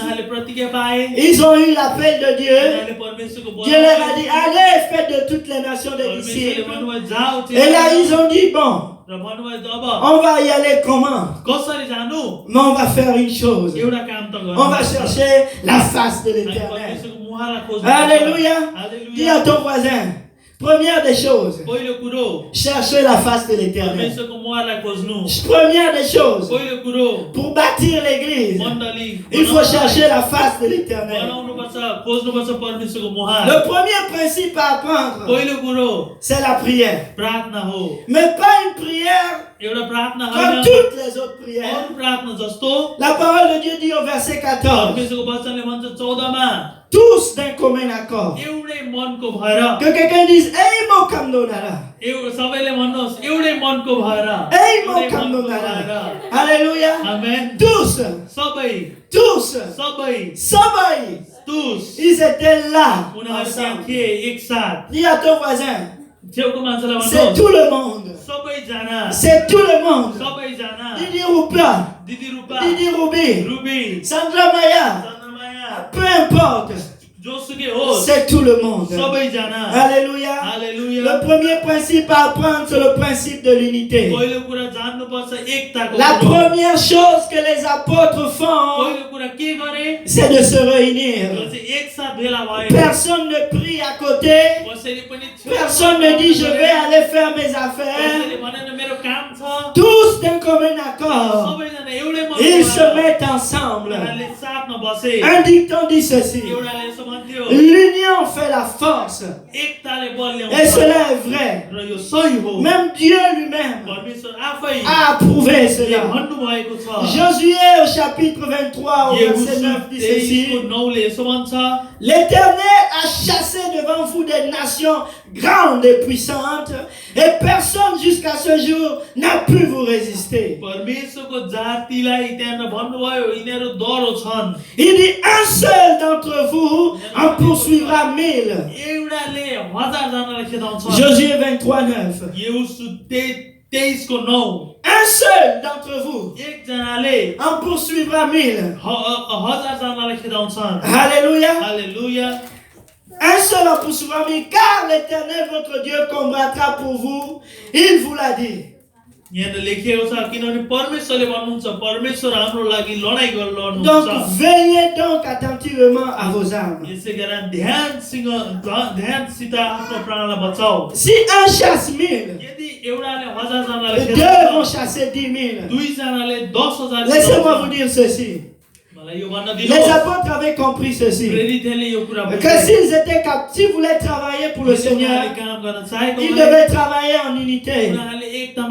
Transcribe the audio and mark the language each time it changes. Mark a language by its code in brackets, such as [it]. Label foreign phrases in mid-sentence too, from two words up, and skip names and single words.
[fr] Ils ont eu l'appel de Dieu. Dieu leur a dit, allez, faites de toutes les nations des disciples. Et là, ils ont dit, bon, on va y aller comment? Mais on va faire une chose. On va chercher la face de l'Éternel. [ne] उहाँलाई खोज्नु [fr] Alléluia. Dis [ne] हालेलुया [fr] à ton voisin, première des choses, [ne] पहिलो कुरो [fr] cherchez la face de l'Éternel. [ne] परमेश्वरको मुहारलाई खोज्नु [fr] Première des choses, [ne] पहिलो कुरो [fr] pour bâtir l'église, [ne] मण्डली [fr] il faut chercher la face de l'Éternel. [ne] बनाउनुपर्छ खोज्नुपर्छ परमेश्वरको मुहार [fr] Le premier principe à apprendre, [ne] पहिलो कुरो [fr] c'est la prière. [ne] प्रार्थना हो [fr] Mais pas une prière [ne] एउटा प्रार्थना [fr] comme [ne] होइन [fr] toutes les autres prières. [ne] अरू प्रार्थना जस्तो [fr] La parole de Dieu dit au verset 14, [ne] परमेश्वरको वचनले भन्छ 14 मा [fr] tous d'un commun accord. [ne] एउटै मनको भएर [fr] Que quelqu'un dise, hey, mon kamdonara. [ne] सबैले भन्नुहोस् एउटै मनको भएर Hey, mon एउटै मनको kamdonara. भएर [fr] Alléluia. [ne] आमेन [fr] Tous, [ne] सबै [fr] tous, सबै [ne] सबै, [fr] tous ils étaient là [ne] उनीहरू त्यहाँ [fr] ensemble. [ne] थिए एकसाथ [fr] Dis à ton voisin, [ne] छेउको मान्छेलाई [fr] c'est [ne] भन्नुहोस् [fr] tout le monde. [ne] सबैजना [fr] C'est tout le monde. [ne] सबैजना [fr] Didi Rupa, [ne] दिदी रूपा [fr] Didi Ruby, [ne] रुबी [fr] Sandra Maya, [ne] चन्द्रमाया [fr] peu importe, [ne] जोसुकै होस् [fr] c'est tout le monde. [ne] सबैजना [fr] Alléluia. [ne] हालेलुया [fr] Le premier principe à apprendre, c'est le principe de l'unité. [ne] पहिलो कुरा जान्नुपर्छ एकताको [fr] La [ne] कुरो। [fr] première chose que les apôtres font, [ne] पहिलो कुरा के गरे [fr] c'est de se réunir. [ne] त्यो चाहिँ एकसाथ भेला भए [fr] Personne ne prie à côté. [ne] कसैले पनि छेउमा [fr] Personne ne dit je vais aller faire mes affaires. [ne] कसैले भनेन मेरो काम छ [fr] Tous d'un commun accord. [ne] सबैजना एउटै मनमा [fr] Ils se [ne] भएर [fr] mettent ensemble. [ne] उनीहरूले साथमा बसे [fr] Un dicton dit ceci. [ne] एउटाले यसो भन्थ्यो [fr] L'union fait la force. [ne] एकताले बल [fr] Et [ne] ल्याउँछ [fr] cela est vrai. [ne] र यो सही हो [fr] Même Dieu lui-même [ne] परमेश्वर आफै [fr] a approuvé cela. [ne] भन्नुभएको छ [fr] Josué au chapitre 23 au verset 9 dit ceci. [ne] 9ले यसो भन्छ [fr] L'Éternel a chassé devant vous des nations grandes et puissantes, et personne jusqu'à ce jour n'a pu vous résister. [ne] परमेश्वरको जातिलाई त्यहाँ भन्नुभयो यिनीहरू डरो छन् [fr] Il dit, un seul d'entre vous en poursuivra 1000. [ne] एउटाले 1000 जनालाई खेदाउँछ [fr] Josué 23, 9. [ne] यहोशू 23 को 9 [fr] Un seul d'entre vous [ne] एकजनाले [fr] en poursuivra 1000. [ne] 1000 जनालाई खेदाउँछन् [fr] Alléluia. [ne] हालेलुया [fr] Un seul en poursuivra 1000, car l'Éternel votre Dieu combattra pour vous. Il vous l'a dit. [ne] यहाँ लेखिएको छ किनभने परमेश्वरले भन्नुहुन्छ परमेश्वर हाम्रो लागि लडाई गरेर [fr] Donc [ne] लड्नुहुन्छ [fr] veillez donc attentivement à vos armes. [ne] यसै कारण ध्यानसित आफ्नो प्राणलाई बचाऊ [fr] Si un chasse 1000, [ne] यदि एउटाले 1000 जनालाई [fr] deux [ne] खेदाउँछ [fr] vont chasser 10 000. [ne] दुई जनाले 10,000 [fr] Laissez-moi vous dire ceci. [ne] मलाई यो भन्न [fr] Les [ne] दिनुहोस् [fr] apôtres avaient compris ceci. [ne] प्रेरितहरूले यो कुरा [fr] Que s'ils étaient capables, s'ils voulaient travailler pour le Seigneur, [ne] काम गर्न चाहेको [fr] ils devaient travailler en unité. [ne] उनीहरूले एकदम